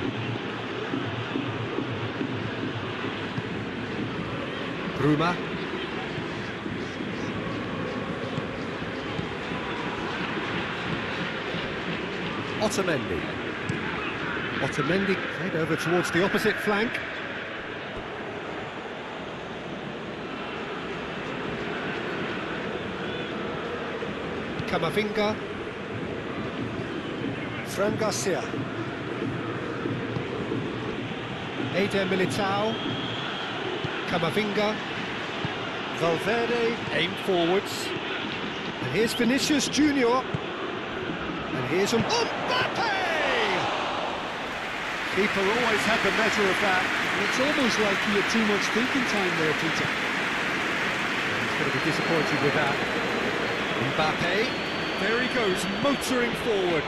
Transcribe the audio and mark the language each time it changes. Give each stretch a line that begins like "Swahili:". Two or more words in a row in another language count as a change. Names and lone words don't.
English: Bruma. Otamendi. Otamendi played over towards the opposite flank. Camavinga. Fran Garcia. Eder Militao. Camavinga. Valverde aimed forwards. And here's Vinicius Junior. And here's Mbappe! Keeper always had the measure of that. It's almost like he had too much thinking time there, Peter. He's going to be disappointed with that. Mbappe, there he goes, motoring forward.